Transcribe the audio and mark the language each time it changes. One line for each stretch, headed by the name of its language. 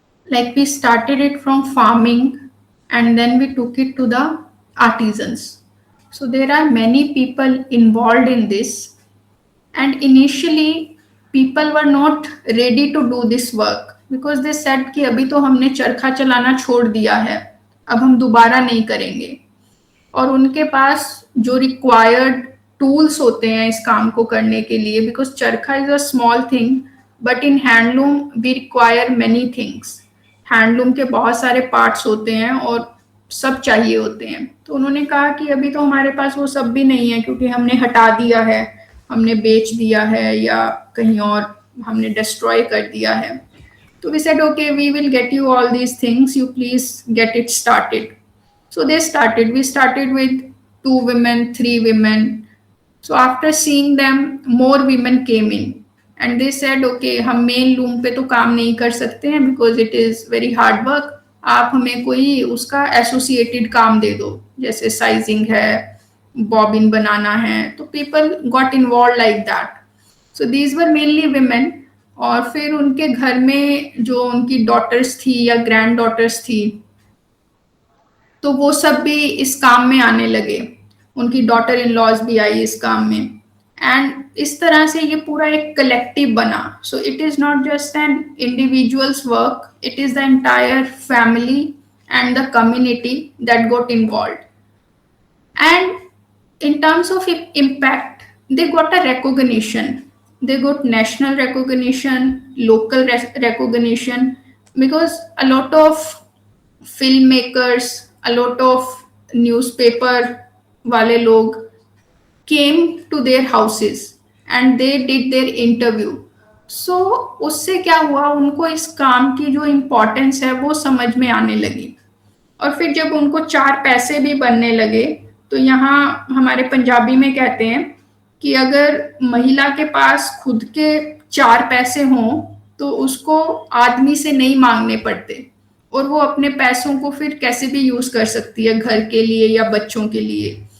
English: Like we started it from farming and then we took it to the artisans. So there are many people involved in this, and initially people were not ready to do this work because they said कि
Hindi: अभी तो हमने चरखा चलाना छोड़ दिया है, अब हम दोबारा नहीं करेंगे. और उनके पास जो रिक्वायर्ड टूल्स होते हैं इस काम को करने के लिए,
English: Because charkha is a small thing but in handloom we require many things.
Hindi: Handloom के बहुत सारे पार्ट्स होते हैं और सब चाहिए होते हैं. तो उन्होंने कहा कि अभी तो हमारे पास वो सब भी नहीं है क्योंकि हमने हटा दिया है, हमने बेच दिया है या कहीं और हमने डिस्ट्रॉय कर दिया है.
English: तो we said okay we will get you all these things, you please get it started. So they started. We started with 2 women, 3 women. So after seeing them, more women came in. And they said, okay,
Hindi: हम main loom पे तो काम नहीं कर सकते हैं
English: because it is very hard work.
Hindi: आप हमें कोई उसका एसोसिएटेड काम दे दो, जैसे साइजिंग है, बॉबिन बनाना है.
English: तो people got involved like that. So these were mainly women.
Hindi: और फिर उनके घर में जो उनकी डॉटर्स थी या ग्रैंड डॉटर्स थी, तो वो सब भी इस काम में आने लगे. उनकी डॉटर इन लॉज भी आई इस काम में. एंड इस तरह से ये पूरा एक कलेक्टिव बना.
English: So it is not just an individual's work, it is the entire family and the community that got involve. And in terms of impact, they got a recognition. They got national recognition, local recognition, because a lot of filmmakers, a lot of newspaper wale log came to their houses and they did their interview.
Hindi: So उससे क्या हुआ, उनको इस काम की जो importance है वो समझ में आने लगी. और फिर जब उनको 4 पैसे भी बनने लगे, तो यहाँ हमारे पंजाबी में कहते हैं कि अगर महिला के पास खुद के 4 पैसे हों तो उसको आदमी से नहीं मांगने पड़ते और वो अपने पैसों को फिर कैसे भी यूज कर सकती है घर के लिए या बच्चों के लिए.